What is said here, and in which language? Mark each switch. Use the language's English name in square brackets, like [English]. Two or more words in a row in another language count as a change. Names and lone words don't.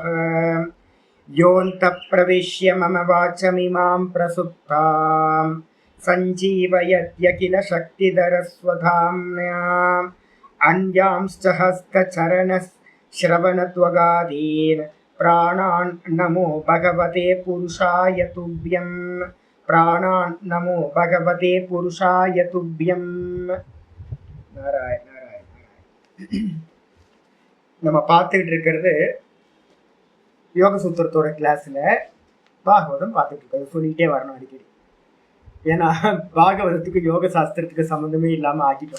[Sanskrit] யோऽन्तः प्रविश्य मम वाचमिमां प्रसुप्तां सञ्जीवयत्यखिल शक्तिधरस्वधाम्ना अन्यांश्च हस्तचरणश्रवणत्वगादीन् प्राणान् नमो भगवते पुरुषाय तुभ्यं. प्राणान् नमो भगवते पुरुषाय तुभ्यं. [Tamil] நாராயண நாராயண. நம்ம பார்த்துக்கிட்டு இருக்கிறது யோக சூத்திரத்தோட கிளாஸ்ல பாகவதம் பார்த்துட்டு இருக்காது. சொல்லிட்டே வரணும் அடிக்கடி, ஏன்னா பாகவதத்துக்கு யோக சாஸ்திரத்துக்கு சம்மந்தமே இல்லாம ஆக்கிட்டோம்.